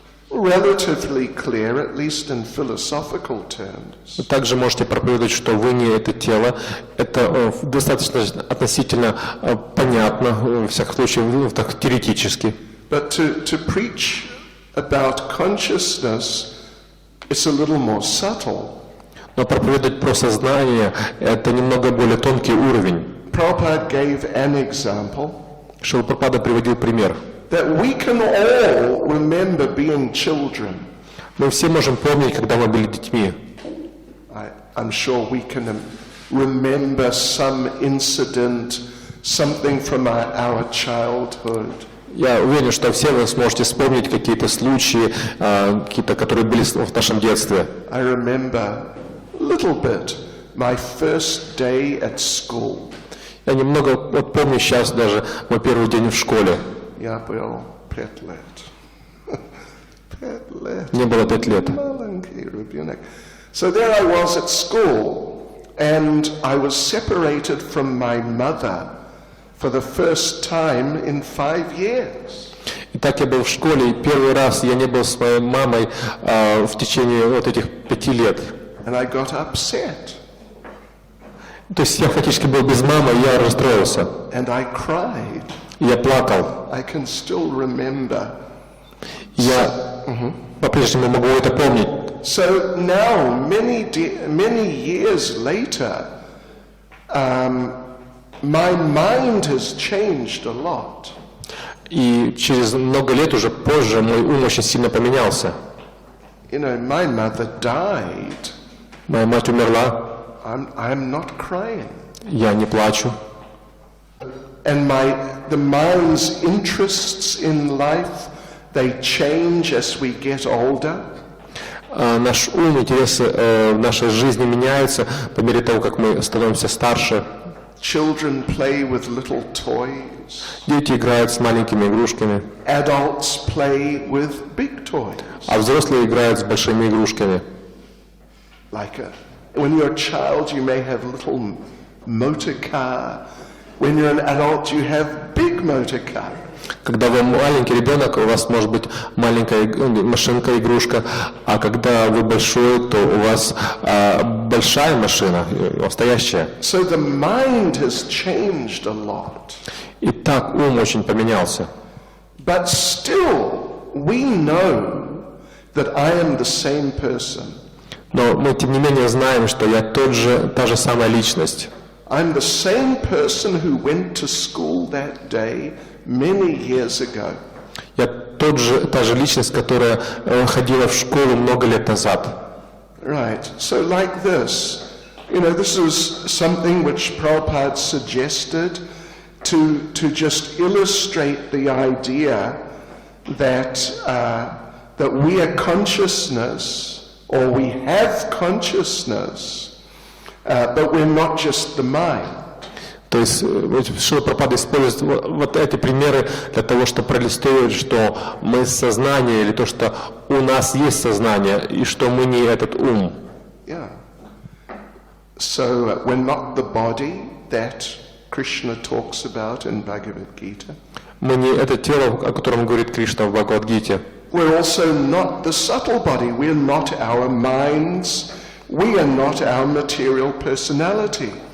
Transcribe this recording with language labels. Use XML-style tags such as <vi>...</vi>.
<en>relatively clear, at least in philosophical terms.</en> <ru>Вы также можете проповедовать, что вы не это тело. Это достаточно относительно понятно, во всяком случае, так теоретически.</ru> <en>But to preach about consciousness, it's a little more subtle.</en> <ru>Но проповедовать про сознание – это немного более тонкий уровень.</ru> <en>Prabhupada gave an example.</en> <ru>Шрила Прабхупада приводил пример.</ru> <en>That we can all remember being children.</en> <ru>Мы все можем помнить, когда мы были детьми.</ru> <en>I'm sure we can remember some incident, something from our childhood.</en> <ru>Я уверен, что все вы сможете вспомнить какие-то случаи, какие-то, которые были в нашем детстве.</ru> <en>I remember a little bit my first day at school.</en> <ru>Я немного помню сейчас даже мой первый день в школе. Я был 5 лет. 5 лет. Мне было 5 лет. Маленький ребенок.</ru> <en>So there I was at school, and I was separated from my mother for the first time in 5 years.</en> <ru>Итак, я был в школе, и первый раз я не был с моей мамой в течение вот этих 5 лет.</ru> <en>And I got upset.</en> <ru>То есть я фактически был без мамы, и я расстроился.</ru> <en>And I cried.</en> <ru>Я плакал.</ru> <en>I can still remember.</en> <ru>Я по-прежнему могу это помнить.</ru> <en>So now, many years later, my mind has changed a lot.</en> <ru>И через много лет уже позже мой ум очень сильно поменялся.</ru> <en>You know, my mother died.</en> <ru>Моя мать умерла.</ru> <en>I'm not crying.</en> <ru>Я не плачу.</ru> <en>And the mind's interests in life, they change as we get older.</en> <ru>Наш ум, интересы в нашей жизни меняются по мере того, как мы становимся старше.</ru> <en>Children play with little toys.</en> <ru>Дети играют с маленькими игрушками.</ru> <en>Adults play with big toys.</en> <ru>А взрослые играют с большими игрушками.</ru> <en>When you're a child, you may have a little motor car. When you're an adult, you have big motor car.</en> <ru>Когда вы маленький ребенок, у вас может быть маленькая машинка, игрушка, а когда вы большой, то у вас большая машина, настоящая.</ru> <en>So the mind has changed a lot.</en> <ru>Итак, ум очень поменялся.</ru> <en>But still, we know that I am the same person.</en> <ru>Но мы, тем не менее, знаем, что я та же самая личность.</ru> <en>I'm the same person who went to school that day many years ago.</en> <ru>Я та же личность, которая ходила в школу много лет назад.</ru> <en>Right. So like this, you know, this is something which Prabhupada suggested to just illustrate the idea that we are consciousness, or we have consciousness, but we're not just the mind.</en> <ru>То есть Шрила Прабхупада использует вот эти примеры для того, чтобы проиллюстрировать, что мы сознание, или то, что у нас есть сознание, и что мы не этот ум.</ru> <en>Yeah. So we're not the body that Krishna talks about in Bhagavad Gita.</en> <ru>Мы не это тело, о котором говорит Кришна в Бхагавад-гите.</ru> <en>We're also not the subtle body. We're not our minds. We are not our material personalities.</en>